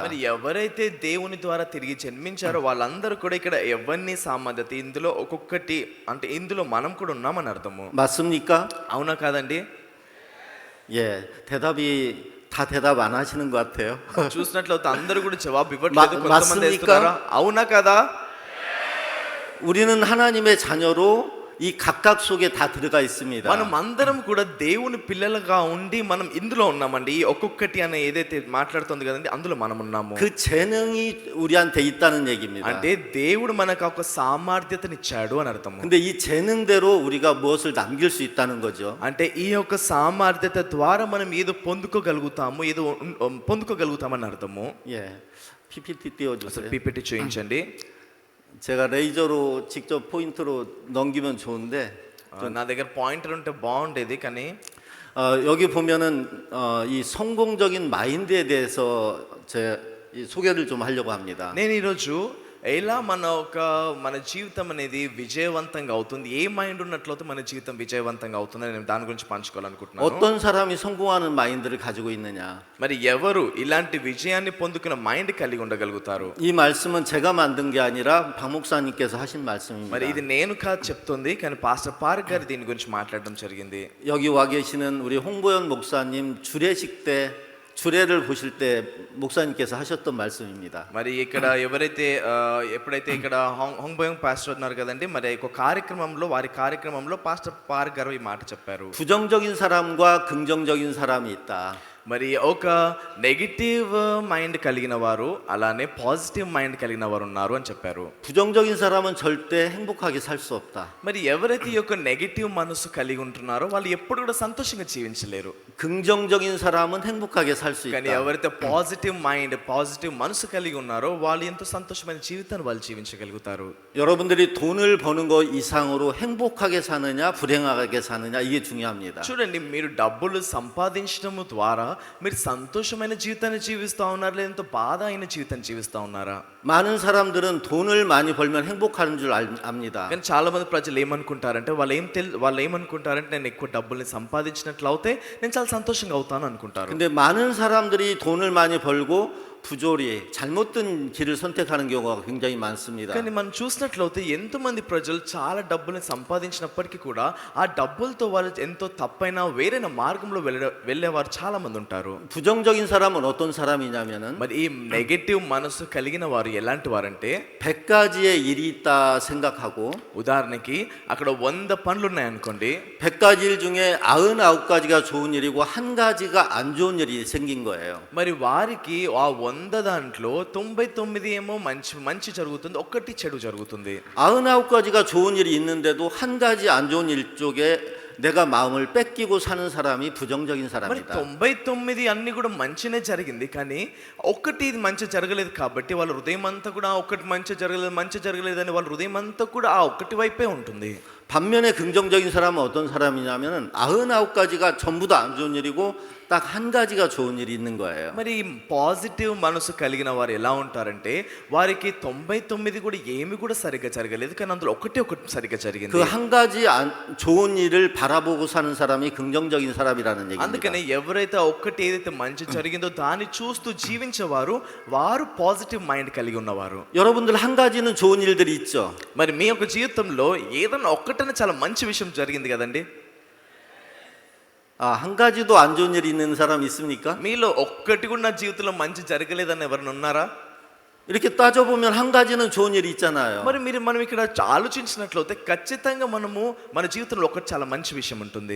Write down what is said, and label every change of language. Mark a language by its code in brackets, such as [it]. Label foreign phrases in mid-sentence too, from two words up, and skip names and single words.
[te] మరి ఎవరైతే దేవుని ద్వారా తిరిగి జన్మించారో వాళ్ళందరూ కూడా ఇక్కడ ఎవరిని సామర్థ్యత ఇందులో ఒక్కొక్కటి అంటే ఇందులో మనం కూడా ఉన్నామని అర్థము. [ko] 맞습니까? [te] అవునా కాదండి? [ko] 예, 대답이 다 대답 안 하시는 것 같아요. [te] చూసినట్లయితే అందరూ కూడా జవాబు ఇవ్వట్లేదు. కొంతమంది [ko] 맞습니까? [te] వేస్తున్నారా? అవునా కదా? [ko] 우리는 하나님의 자녀로 이 각각 속에 다 들어가 있습니다. [te] మనం అందరం కూడా దేవుని పిల్లలుగా ఉండి మనం ఇందులో ఉన్నామండి. ఈ ఒక్కొక్కటి అనే ఏదైతే మాట్లాడుతుంది కదండి అందులో మనం ఉన్నాము. [ko] 그 재능이 우리한테 있다는 얘기입니다. [te] అంటే దేవుడు మనకు ఒక సామర్థ్యతనిచ్చాడు అని అర్థము. [ko] 근데 이 재능대로 우리가 무엇을 남길 수 있다는 거죠. [te] అంటే ఈ యొక్క సామర్థ్యత ద్వారా మనం ఏదో పొందుకోగలుగుతామని అర్థము. [ko] 예, PPT 띄워주세요. [te] పీపీటీ చూపించండి. [ko] 제가 레이저로 직접 포인트로 넘기면 좋은데 [te] నా దగ్గర పాయింటర్ ఉంటే బాగుండేది కానీ [ko] 여기 보면은 이 성공적인 마인드에 대해서 이 소개를 좀 하려고 합니다. [te] నేను ఈరోజు ఎలా మన జీవితం అనేది విజయవంతంగా అవుతుంది, ఏ మైండ్ ఉన్నట్లయితే మన జీవితం విజయవంతంగా అవుతుందని నేను దాని గురించి పంచుకోవాలనుకుంటున్నాను. [ko] 어떤 사람이 성공하는 마인드를 가지고 있느냐? [te] మరి ఎవరు ఇలాంటి విజయాన్ని పొందుకున్న మైండ్ కలిగి ఉండగలుగుతారు? [ko] 이 말씀은 제가 만든 게 아니라 박 목사님께서 하신 말씀입니다. [te] మరి ఇది నేను కాదు చెప్తుంది, కానీ పాస్టర్ పార్క్ గారు దీని గురించి మాట్లాడడం జరిగింది. [ko] 여기 와 계시는 우리 홍보연 목사님 주례식 때 주례를 보실 때 목사님께서 하셨던 말씀입니다. [te] మరి ఇక్కడ ఎవరైతే ఎప్పుడైతే ఇక్కడ హొంగ్బోయింగ్ పాస్టర్ ఉన్నారు కదండి, మరి ఒక కార్యక్రమంలో వారి కార్యక్రమంలో పాస్టర్ పార్ గారు ఈ మాట చెప్పారు. [ko] 부정적인 사람과 긍정적인 사람이 있다. [te] మరి ఒక [en] negative mind [te] కలిగిన వారు అలానే [en] positive mind [te] కలిగిన వారు ఉన్నారు అని చెప్పారు. [ko] 부정적인 사람은 절대 행복하게 살 수 없다. [te] మరి ఎవరైతే ఈ యొక్క నెగిటివ్ మనసు కలిగి ఉంటున్నారో వాళ్ళు ఎప్పుడు కూడా సంతోషంగా జీవించలేరు. [ko] 긍정적인 사람은 행복하게 살 수 [te] కానీ [ko] 있다. [te] ఎవరైతే [en] positive mind positive [te] మనసు కలిగి ఉన్నారో వాళ్ళు ఎంతో సంతోషమైన జీవితాన్ని వాళ్ళు జీవించగలుగుతారు. [ko] 여러분들이 돈을 버는 것 이상으로 행복하게 사느냐 불행하게 사느냐 이게 중요합니다. [te] చూడండి, మీరు డబ్బులు సంపాదించడం ద్వారా మీరు సంతోషమైన జీవితాన్ని జీవిస్తూ ఉన్నారా, లేదంటే బాధ అయిన జీవితాన్ని జీవిస్తూ ఉన్నారా? [ko] 많은 사람들은 돈을 많이 벌면 행복하는 줄 압니다. [te] కానీ చాలా మంది ప్రజలు ఏమనుకుంటారంటే వాళ్ళు ఏమనుకుంటారంటే నేను ఎక్కువ డబ్బుల్ని సంపాదించినట్లు అవుతే నేను చాలా సంతోషంగా అవుతాను అనుకుంటారు. [ko] 근데 많은 사람들이 돈을 많이 벌고 부조리 잘못된 길을 선택하는 경우가 굉장히 많습니다. [te] కానీ మనం చూసినట్లయితే ఎంతమంది ప్రజలు చాలా డబ్బుల్ని సంపాదించినప్పటికీ కూడా ఆ డబ్బులతో వాళ్ళు ఎంతో తప్పైన వేరైన మార్గంలో వెళ్ళేవారు చాలా మంది ఉంటారు. [ko] 부정적인 사람은 어떤 사람이냐면은 [te] మరి ఈ నెగటివ్ మనసు కలిగిన వారు ఎలాంటి వారంటే [ko] 100가지의 일이 있다 생각하고 [te] ఉదాహరణకి అక్కడ 100 పనులు ఉన్నాయనుకోండి, [ko] 100가지 일 중에 99가지가 좋은 일이고 한 가지가 안 좋은 일이 생긴 거예요. [te] మరి వారికి ఆ 100 దాంట్లో 99 ఏమో మంచి జరుగుతుంది, ఒక్కటి చెడు జరుగుతుంది. [ko] 99가지가 좋은 일이 있는데도 한 가지 안 좋은 일 쪽에 내가 마음을 뺏기고 사는 사람이 부정적인 [te] మరి [ko] 사람이다. [te] 99 అన్ని కూడా మంచినే జరిగింది, కానీ ఒక్కటి ఇది మంచి జరగలేదు కాబట్టి వాళ్ళ హృదయం అంతా కూడా ఒక్కటి మంచి జరగలేదని వాళ్ళ హృదయం అంతా కూడా ఆ ఒక్కటి వైపే ఉంటుంది. [ko] 반면에 긍정적인 사람은 어떤 사람이냐면은 99가지가 전부 다 안 좋은 일이고 딱 한 가지가 좋은 일이 있는 거예요. [te] మరి పాజిటివ్ మనసు కలిగిన వారు ఎలా ఉంటారంటే వారికి 99 కూడా ఏమి కూడా సరిగ్గా జరగలేదు, కానీ అందులో ఒకటి సరిగ్గా జరిగింది. [ko] 그 한 가지 좋은 일을 바라보고 사는 사람이 긍정적인 사람이라는 얘기입니다. [te] అందుకనే ఎవరైతే ఒక్కటి ఏదైతే మంచి జరిగిందో దాన్ని చూస్తూ జీవించేవారు వారు [en] positive mind [te] కలిగి ఉన్నవారు. [ko] 여러분들 한 가지는 좋은 일들이 있죠. [te] మరి మీ యొక్క జీవితంలో ఏదైనా ఒక్కటనే చాలా మంచి విషయం జరిగింది కదండి. [ko] 한 가지도 안 좋은 일이 있는 사람 있습니까? [te] మీలో ఒక్కటి కూడా నా జీవితంలో మంచి జరగలేదని ఎవరైనా ఉన్నారా? [ko] 이렇게 따져보면 한 가지는 좋은 일이 있잖아요. [te] మరి మనం ఇక్కడ ఆలోచించినట్లయితే ఖచ్చితంగా మన జీవితంలో ఒకటి చాలా మంచి విషయం ఉంటుంది.